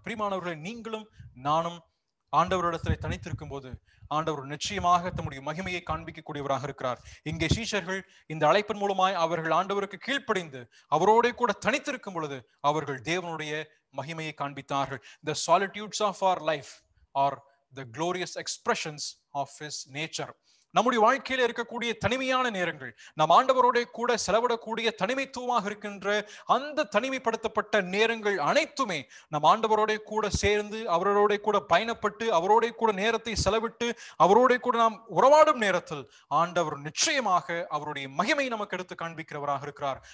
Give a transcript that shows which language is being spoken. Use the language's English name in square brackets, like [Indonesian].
[Tamil] பிரியமானவர்களை, நீங்களும் நானும் ஆண்டவரிடத்திலே தனித்திருக்கும் போது ஆண்டவர் நிச்சயமாக தம்முடைய மகிமையை காண்பிக்கக்கூடியவராக இருக்கிறார். இங்கே சீஷர்கள் இந்த அழைப்பின் மூலமாய் அவர்கள் ஆண்டவருக்கு கீழ்ப்படிந்து அவரோட கூட தனித்திருக்கும் பொழுது அவர்கள் தேவனுடைய மகிமையை காண்பித்தார்கள். [English] The solitudes of our life are the glorious expressions of his nature. [Tamil] நம்முடைய வாழ்க்கையில இருக்கக்கூடிய தனிமையான நேரங்கள், நம் ஆண்டவரோட கூட செலவிடக்கூடிய தனிமைத்துவமாக இருக்கின்ற அந்த தனிமைப்படுத்தப்பட்ட நேரங்கள் அனைத்துமே நம் ஆண்டவரோட கூட சேர்ந்து அவரோட கூட பயணப்பட்டு அவரோட கூட நேரத்தை செலவிட்டு அவரோட கூட நாம் உறவாடும் நேரத்தில் ஆண்டவர் நிச்சயமாக அவருடைய மகிமை நமக்கு எடுத்து காண்பிக்கிறவராக இருக்கிறார்.